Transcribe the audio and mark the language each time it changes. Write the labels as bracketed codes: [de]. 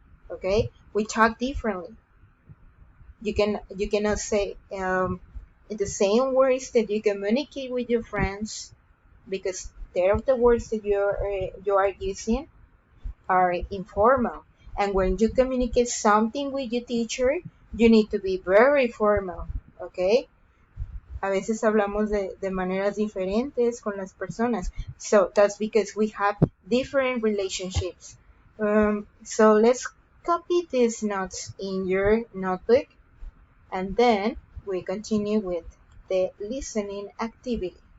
[en] Okay, we talk differently. You cannot say the same words that you communicate with your friends, because the words that you are using are informal. And when you communicate something with your teacher, you need to be very formal. Okay. [es] A veces hablamos de maneras diferentes con las personas. [en] So that's because we have different relationships. So let's copy these notes in your notebook, and then we continue with the listening activity.